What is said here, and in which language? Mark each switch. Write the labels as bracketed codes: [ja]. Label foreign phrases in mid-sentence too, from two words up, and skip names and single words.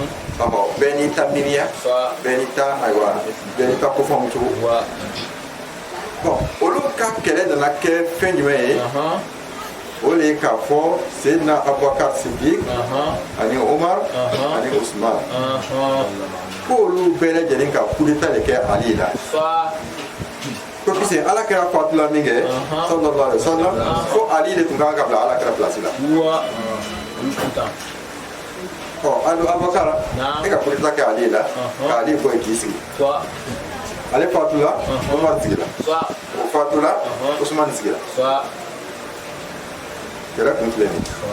[bm] bɛɛ n'i ta miiriya bɛɛ n'i ta ayiwa bɛɛ n'i ta ko faamu cogo olu ka kɛlɛ nana kɛ fɛn jumɛn ye o de ye k'a fɔ Seydina Abubakar Sidik ani Omar ani Usman k'olu bɛɛ lajɛlen ka [fr] coup d'état [bm] de kɛ Ali la ko puisque ala kɛra fatula min kɛ [ar] صلى الله عليه وسلم [bm] ko Ali de tun kan ka bila ala kɛra place la Abubakar e ka [fr] coup d'état [bm] kɛ Ali la ka Ali bɔ yen k'i sigi ale fatula Omar sigila o fatula Usman sigila kɛlɛ kun filɛ nin